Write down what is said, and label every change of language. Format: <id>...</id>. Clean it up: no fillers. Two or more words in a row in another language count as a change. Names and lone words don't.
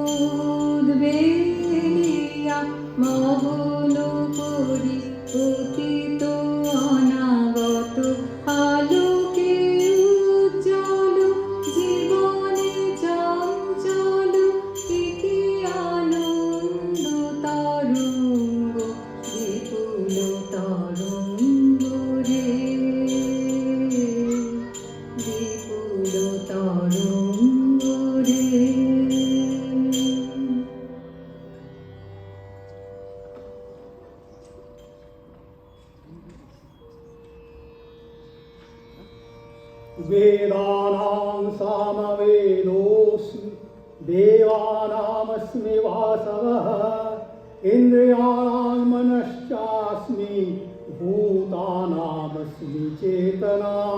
<bn>উদ্বেলিয়া মগন করি অতীত অনাগত আলোকে উজ্জ্বল জীবনে চঞ্চল একে আনন্দ তরঙ্গ বিপুল তরঙ্গ রে বিপুল তরঙ্গ রে।</bn> <sa>वेदानां सामवेदोऽस्मि देवानामस्मि वासवः इन्द्रियाणां मनश्चास्मि भूतानामस्मि चेतना</sa>